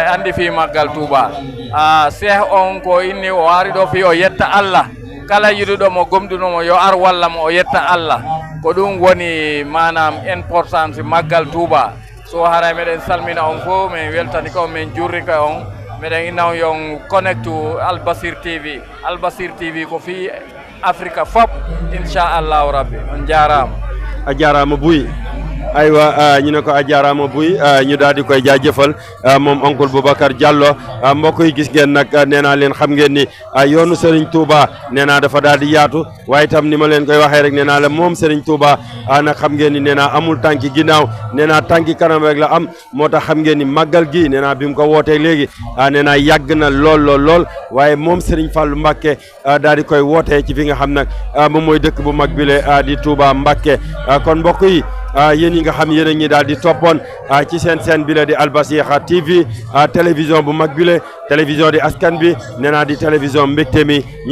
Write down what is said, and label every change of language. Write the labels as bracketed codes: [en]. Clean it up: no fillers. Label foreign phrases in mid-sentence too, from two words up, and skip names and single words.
[ff] andi fi maggal Touba cheikh on ko inni o wari ɗo fi o yetta Allah kala yiɗuɗo mo gomɗunomo yo ar walla mo o yetta Allah ko ɗum woni manam importance maggal Touba so haray meɗen salmina on fof min weltani ko min jurri ka on meɗen innaw yon [en] connect to [ff] Albasir TV ko fi Africa fop inchallahu rabbi on jarama a jarama [wo] Buy aywa ñu ne ko a jaaraama Buy ñu daal di koy jaajëfal moom oncle Boubacar Diallo mbokk yi gis ngeen nag nee naa leen xam ngeen ni yoonu Serigne Touba nee naa dafa daal di yaatu waaye itam ni ma leen koy waxee rek nee naa la moom Serigne Touba nag xam ngeen ni nee naa amul tànki ginnaaw nee naa tànki kanam rek la am moo tax xam ngeen ni màggal gi nee naa bi mu ko wootee léegi nee naa yàgg na lool waaye moom Serigne Fallou Mbacké daal di koy wootee ci fi nga xam nag moom mooy dëkk bu mag bile di Touba Mbacké kon mbokk yi yéen yi nga xam yéen a ngi daal di toppoon ci seen chaîne bi la di Albasir TV télévision bu mag bi la télévision di askan bi nee naa di télévision mbégte mi ñi